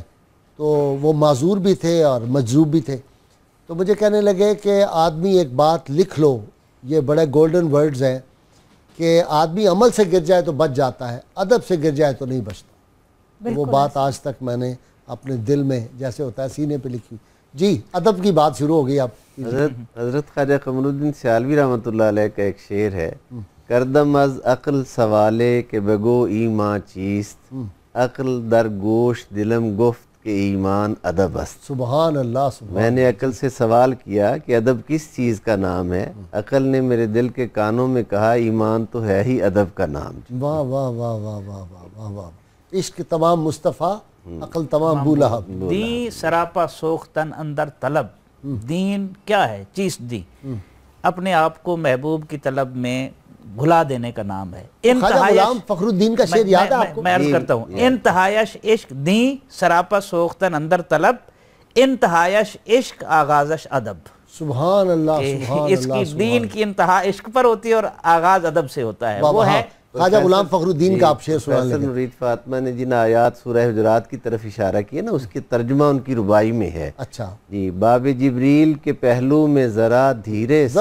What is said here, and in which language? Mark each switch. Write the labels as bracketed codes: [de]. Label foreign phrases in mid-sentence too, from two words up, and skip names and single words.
[ur] تو وہ معذور بھی تھے اور مجذوب بھی تھے. تو مجھے کہنے لگے کہ آدمی ایک بات لکھ لو, یہ بڑے [en] golden words [ur] ہیں کہ آدمی عمل سے گر جائے تو بچ جاتا ہے, ادب سے گر جائے تو نہیں بچتا. وہ بات آج تک میں نے اپنے دل میں جیسے ہوتا ہے سینے پہ لکھی. جی ادب کی بات شروع ہو گئی. اب حضرت خواجہ قمر الدین سیالوی رحمۃ اللہ علیہ کا ایک شعر ہے, [fa] کردم از عقل سوالے کہ بگو ایمان چیست, عقل در گوش دلم گفت کہ ایمان ادب است. [ar] سبحان اللہ, سبحان. [ur] میں نے عقل سے سوال کیا کہ ادب کس چیز کا نام ہے, عقل نے میرے دل کے کانوں میں کہا ایمان تو ہے ہی ادب کا نام. واہ واہ واہ واہ واہ واہ واہ. [fa] عشق تمام مصطفیٰ, عقل تمام بو لہب. دی سراپا سوختن اندر طلب. [ur] دین کیا ہے؟ چیز دی, اپنے آپ کو محبوب کی طلب میں بھلا دینے کا نام ہے. خواجہ غلام فخر الدین کا شعر یاد ہے آپ کو؟ میں عرض کرتا ہوں, [fa] انتہایش عشق دین سراپا سوختن اندر طلب, انتہایش عشق آغازش ادب. [ar] سبحان اللہ, سبحان اللہ. [ur] اس کی دین کی انتہا عشق پر ہوتی ہے اور آغاز ادب سے ہوتا ہے. وہ ہے خواجہ غلام فخر الدین کا آپ شعر سنا لیں. نورید فاطمہ نے جن آیات سورہ حجرات کی طرف اشارہ کیا نا, اس کی ترجمہ ان کی ربائی میں ہے. اچھا جی, باب جبریل کے پہلو میں ذرا دھیرے سے,